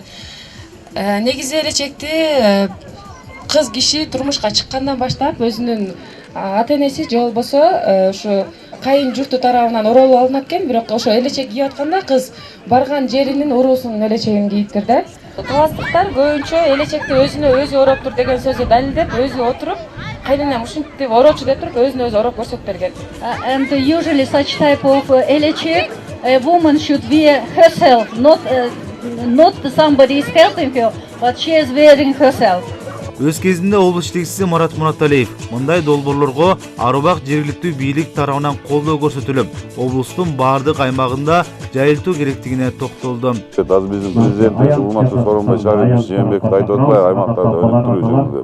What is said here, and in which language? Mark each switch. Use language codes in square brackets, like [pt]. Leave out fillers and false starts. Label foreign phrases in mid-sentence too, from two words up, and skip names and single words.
[ky] Негизи элечекти кыз киши турмушка чыккандан баштап өзүнүн ата-энеси же болбосо ушу кайын журту тарабынан ороолуп алынат экен, бирок ошо элечек кийип атканда кыз барган жеринин уруусунун элечегин кийиптир да. Таластыктар көбүнчө элечекти өзүнө өзү ороптур деген сөзү далилдеп, өзү отуруп, кайненем ушинтип ороочу деп туруп өзүнө өзү ороп көрсөтүп берген. [en] And usually such type of elechek, a woman should wear herself, not somebody is helping her, but she is wearing herself. [ky] Өз кезинде облус жетекчиси Марат Мураталиев мындай долбоорлорго арубак жергиликтүү бийлик тарабынан колдоо көрсөтүлүп, облустун баардык аймагында жайылтуу керектигине токтолду. Азыр биздин президентибиз Урматтуу Сооронбай Шарипович Жээнбеков айтып атпайбы, аймактарда өнүктүрүү жөнүндө.